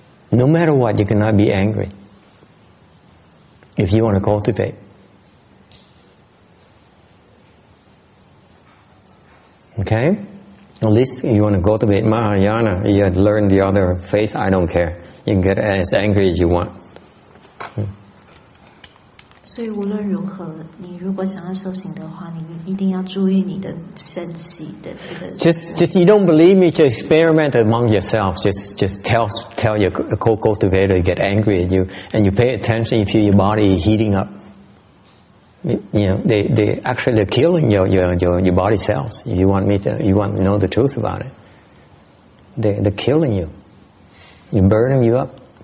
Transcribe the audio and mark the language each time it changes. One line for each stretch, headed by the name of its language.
English: No matter what, you cannot be angry if you want to cultivate. Okay? At least you want to cultivate Mahayana, you have to learn the other faith, I don't care. You can get as angry as you want.
Chinese: 所以无论如何，你如果想要修行的话，你一定要注意你的生气的这个。
English: Just you don't believe me, just experiment among yourself. Just tell your co-cultivator to get angry at you, and you pay attention. You feel your body heating up. You know, they actually are killing your body cells. You want to know the truth about it. They're killing you. You're burning you up.